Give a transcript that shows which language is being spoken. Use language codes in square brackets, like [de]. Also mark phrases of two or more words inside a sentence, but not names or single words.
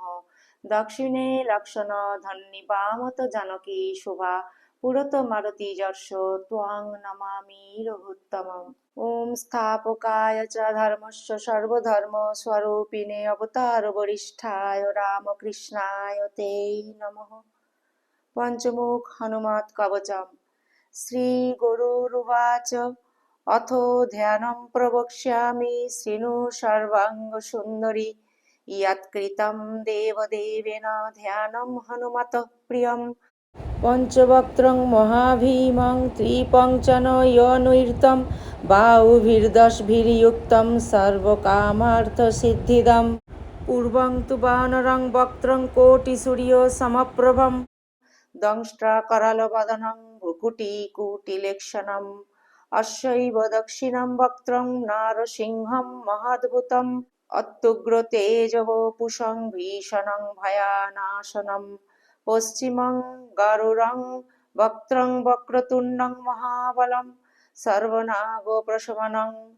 [sa] দক্ষিণে লক্ষণ ধন্যি বামত জানকী শোভা পুরত মারুতি যর্ষ ত্বং নমামি রঘুত্তমম। ওম স্থাপকায় চ ধর্মস্য সর্বধর্ম স্বরূপিণে অবতার বরিষ্ঠায় রামকৃষ্ণায় তে নমঃ। পঞ্চমুখ হনুমৎ কবচম। শ্রী গুরুর্বাচ অথ ধ্যানম প্রবক্ষ্যামি শৃণু সর্বাঙ্গ সুন্দরী ইয়ৎকৃতম দেবদেবেন ধ্যানম হনুমতঃ প্রিয়ম পঞ্চবক্ত্রং মহাভীমং ত্রিপঞ্চনয়নুর্তম বাহুভির্দশভির্যুক্তম সর্বকামার্থসিদ্ধিদম পূর্বং তু বানরং বক্ত্রং কোটিসূর্য সমপ্রভম দংষ্ট্রাকরালবদনং ভ্রুকুটিকুটিলেক্ষণম অশ্বৈব দক্ষিণং বক্ত্রং নারসিংহং মহাদ্ভুতম অত্যুগ্র তেজবপুষং ভীষণং ভয়ানাশনম পশ্চিমং গরুড়ং বক্ত্রং বক্রতুণ্ডং মহাবলম সর্বনাগ প্রশমনং